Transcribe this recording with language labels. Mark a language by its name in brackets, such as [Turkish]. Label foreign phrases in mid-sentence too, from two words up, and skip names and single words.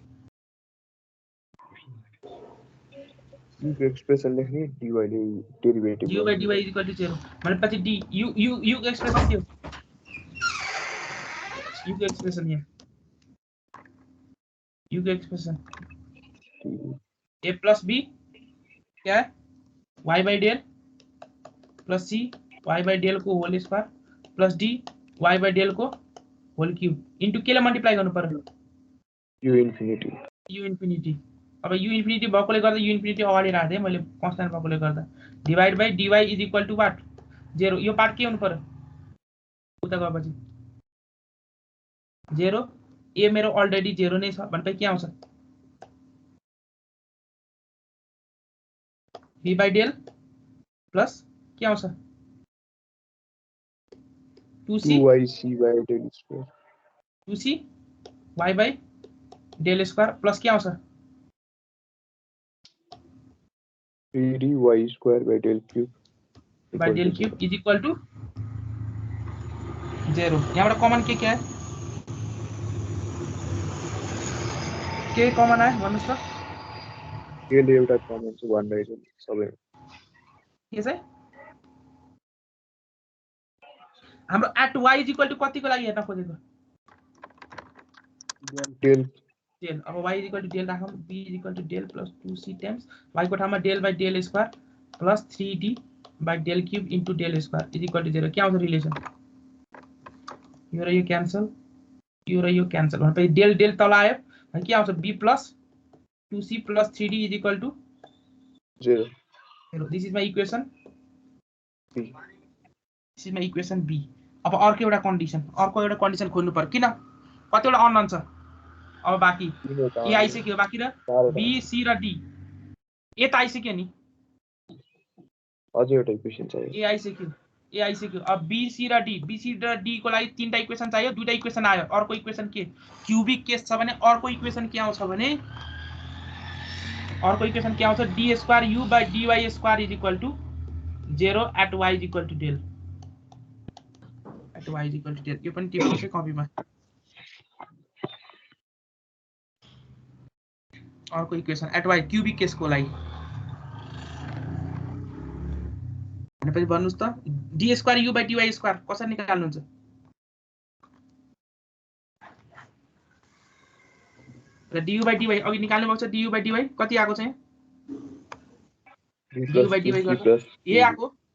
[Nepali] यो एक्सप्रेसन लेख्ने dy ले डेरिभेटिभ [English] du by dy is equal to 0 [Nepali] भनेपछि d u एक्सप्रेसन के हो u को एक्सप्रेसन यहाँ u को एक्सप्रेसन [English] a plus b [Nepali] क्या है [English] y by del plus c y by del [Nepali] को [English] whole square plus d y by del [Nepali] को [English] whole cube [Nepali] इन्टु केले मल्टिप्लाई गर्नु पर्यो [English] u infinity u infinity [Nepali] अब [English] u infinity [Nepali] भएकोले गर्दा [English] u infinity [Nepali] अगाडि राख्दै मैले कन्स्ट्यान्ट भएकोले गर्दा [English] divide by dy is equal to what 0 [Nepali] यो पार्ट के हुनु पर्यो उता गएपछि 0 a मेरो अलरेडी 0 नै छ भनेपछि के आउँछ [English] b by del plus [Nepali] के आउँछ 2c [English] 2yc by del square 2c y by del square plus के आउँछ 3dy square by del cube by del cube is equal to 0 [Nepali] यहाँबाट कमन के है के कमन आयो भन्नुस् त यसले एउटा कमन छ [English] 1 by del [Nepali] सबै के चाहिँ हाम्रो [English] at y is equal to [Nepali] कतिको लागि हेर्न खोजेको del डेल अब [English] y is equal to del [Nepali] राखौँ [English] b is equal to del plus 2c times y को ठाउँमा del by del square plus 3d by del cube into del square is equal to 0 [Nepali] के आउँछ रिलेसन यो र यो क्यान्सल भनेपछि डेल डेल तल आयो अनि के आउँछ [English] b plus 2c plus 3d is equal to [Nepali] 0 [English] this is my equation B. this is my equation b [Nepali] अब अर्को एउटा कन्डिसन खोज्नु पर्यो किन कतिवटा अननोन छ अब बाँकी ए आइसक्यो बाँकी र बी सी र डी ए त आइसक्यो नि अझै एउटा इक्वेसन चाहियो ए आइसक्यो अब बी सी र डी को लागि तीनटा इक्वेसन चाहियो दुईटा इक्वेसन आयो अर्को इक्वेसन के क्यूबिक केस छ भने अर्को इक्वेसन के आउँछ भने [English] d square u by d square is equal to 0 at y is equal to del [Nepali] यो पनि टिप्नुहोस् है कपीमा अर्को इक्वेसन [English] at y cubic case [Nepali] लागि भनेपछि भन्नुस् त [English] d square u by d square [Nepali] कसरी निकाल्नुहुन्छ र [English] d u by d [Nepali] अघि निकाल्नु भएको छ [English] d u by d [Nepali] कति आएको छ यहाँ [English] d u by d a [Nepali] आएको